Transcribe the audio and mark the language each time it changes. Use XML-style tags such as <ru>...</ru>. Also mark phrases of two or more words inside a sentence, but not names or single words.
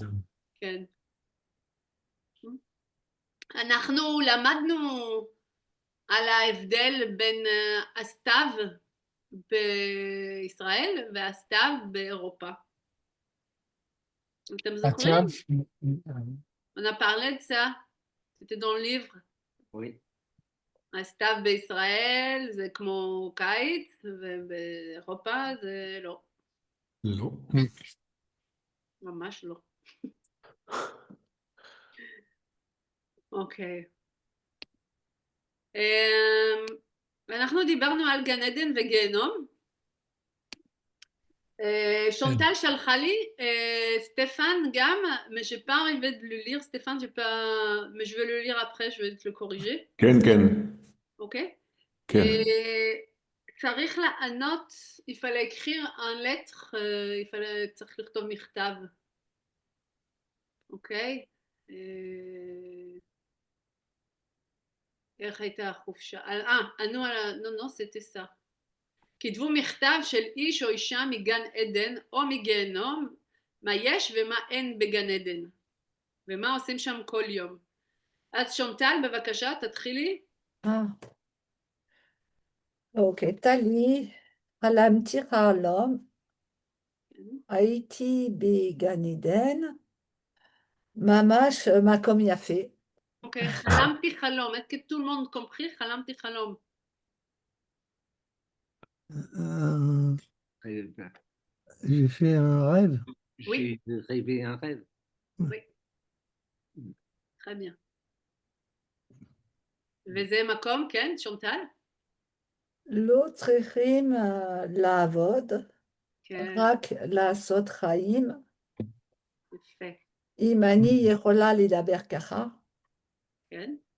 <he>כן. אנחנו למדנו על ההבדל בין הסתיו בישראל והסתיו באירופה. אתם זוכרים?</he> <fr>On a parlé de ça. C'était dans le livre. Oui.</fr> <he>הסתיו בישראל זה כמו קיץ, ובאירופה זה לא. לא. ממש לא. אוקיי. אנחנו דיברנו על גן עדן וגיהנום. Chantal שלחה לי, Stéphane גם,</he> <fr>mais j'ai pas arrivé de le lire, Stéphane, j'ai pas, mais je vais le lire après, je vais te le corriger.</fr> <he>כן. אוקיי? כן. צריך לענות,</he> <fr>il fallait écrire un lettre,</fr> <he>צריך לכתוב מכתב. אוקיי? איך הייתה החופשה? ענו על לא,</he> <fr>c'était ça.</fr> <he>כתבו מכתב של איש או אישה מגן עדן או מגיהנום, מה יש ומה אין בגן עדן, ומה עושים שם כל יום. אז שונטל, בבקשה, תתחילי. אוקיי, טלי, חלמתי חלום, הייתי בגן עדן, ממש מקום יפה. אוקיי, חלמתי חלום,</he> <fr>est-ce que tout le monde compris?</fr> <he>חלמתי חלום.</he> <fr>J'ai fait un rêve. Oui. J'ai rêvé un rêve. Oui. Très bien.</fr> <he>וזה מקום, כן, שונטל? לא צריכים לעבוד, כן. רק לעשות חיים. יפה. אם אני יכולה לדבר ככה, כן.</he>